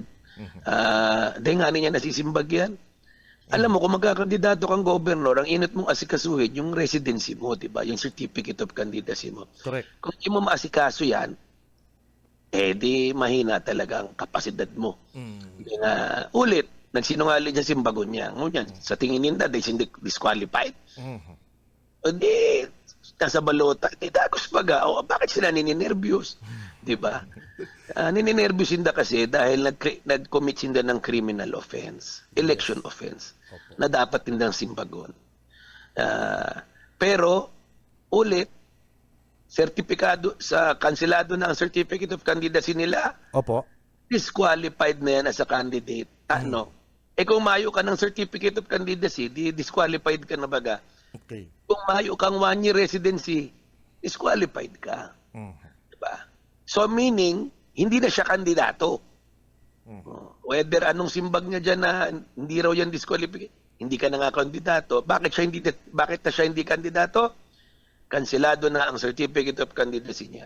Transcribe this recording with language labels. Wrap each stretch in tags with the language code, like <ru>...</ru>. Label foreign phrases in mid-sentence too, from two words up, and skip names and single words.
<tl>Dahil nga niya nasisimbag yan. Alam mo, kung magkakandidato kang gobernador, ang init mong asikasuhin, yung residency mo, di ba?</tl> <en>Yung certificate of candidacy mo. Correct.</en> <tl>Kung hindi mo maasikaso yan, di mahina talaga ang kapasidad mo. Ulit, nagsinungaling niya simbagon niya.</tl> <bik>Ngunyan, sa tingin ninda,</bik> <en>they disqualified.</en> <bik>Di, nasa balota, dagos baga.</bik> <tl>Bakit sila nininervyos? Di ba?</tl> <bik>Nininervyos sinda kasi dahil nag-commit sinda ng</bik> <en>criminal offense, election offense,</en> <bik>na dapat tindang simbagon.</bik> <tl>Pero, ulit, sertipikado, kansilado na ang</tl> <en>certificate of candidacy</en> <tl>nila, Opo.</tl> <en>disqualified na yan as a candidate.</en> <bik>Kung mayo ka ng</bik> <en>certificate of candidacy,</en> <bik>disqualified ka na baga. Okay. Kung mayo kang</bik> <en>1-year residency,</en> <bik>disqualified ka.</bik> <tl>Diba? So meaning, hindi na siya kandidato. Whether anong simbag niya dyan na hindi raw yan disqualified, hindi ka na nga kandidato. Bakit na siya hindi kandidato? Kansilado na ang</tl> <en>certificate of candidacy</en> <tl>niya.</tl>